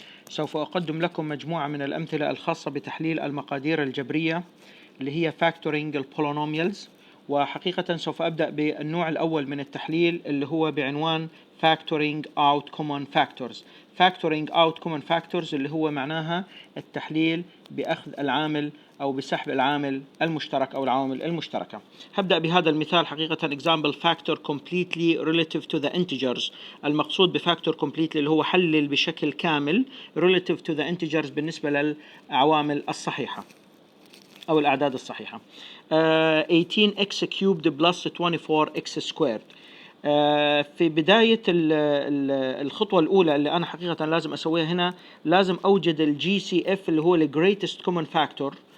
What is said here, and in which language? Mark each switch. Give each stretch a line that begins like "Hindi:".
Arabic: سوف أقدم لكم مجموعة من الأمثلة الخاصة بتحليل المقادير الجبرية اللي هي Factoring البولينوميالز. وحقيقة سوف أبدأ بالنوع الأول من التحليل اللي هو بعنوان
English: Factoring out common factors. Factoring out common factors
Arabic: اللي هو معناها التحليل بأخذ العامل أو بسحب العامل المشترك أو العوامل المشتركة. هبدأ بهذا المثال حقيقة
English: example factor completely relative to the integers.
Arabic: المقصود بفاكتور completely اللي هو حلل بشكل كامل
English: relative to the integers
Arabic: بالنسبة للعوامل الصحيحة أو الأعداد الصحيحة.
English: 18x cubed plus 24x squared.
Arabic: في بداية الخطوة الأولى اللي أنا حقيقة لازم أسويها هنا، لازم أوجد الجي سي اف اللي هو الجريتست كومن فاكتور.